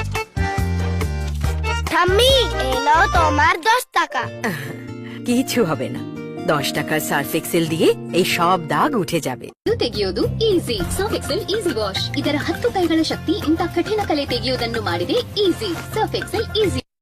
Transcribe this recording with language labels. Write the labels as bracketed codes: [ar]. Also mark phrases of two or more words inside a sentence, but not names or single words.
[bn] ঠাম্মি, এই নাও তোমার 10 টাকা। কিছু হবে না। 10 টাকার সার্ফ এক্সেল দিয়ে এই সব দাগ উঠে যাবে। [kn] ತೆಗೆಯೋದು ಈಸಿ. ಸರ್ಫ್ ಎಕ್ಸೆಲ್ ಈಸಿ ವಾಶ್. ಇದರ 10 ಕೈಗಳ ಶಕ್ತಿ ಇಂಥ ಕಠಿಣ ಕಲೆ ತೆಗೆಯುವುದನ್ನು ಮಾಡಿದೆ ಈಸಿ. ಸರ್ಫ್ ಎಕ್ಸೆಲ್ ಈಸಿ.